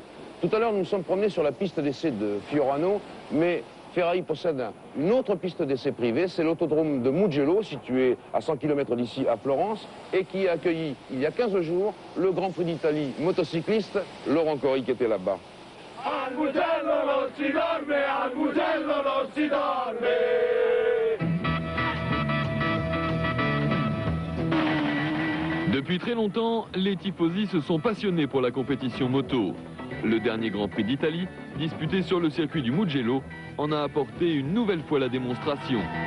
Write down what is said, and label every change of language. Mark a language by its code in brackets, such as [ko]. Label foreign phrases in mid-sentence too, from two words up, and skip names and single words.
[fr] Tout à l'heure, nous nous sommes promenés sur la piste d'essai de Fiorano, mais Ferrari possède une autre piste d'essai privée, c'est l'autodrome de Mugello, situé à 100 km d'ici à Florence, et qui a accueilli, il y a 15 jours, le Grand Prix d'Italie motocycliste, Laurent Corri qui était là-bas. [it] Al Mugello non si dorme, al Mugello non si dorme. [fr] Depuis très longtemps, les tifosi se sont passionnés pour la compétition moto. Le dernier Grand Prix d'Italie, disputé sur le circuit du Mugello, en a apporté une nouvelle fois la démonstration.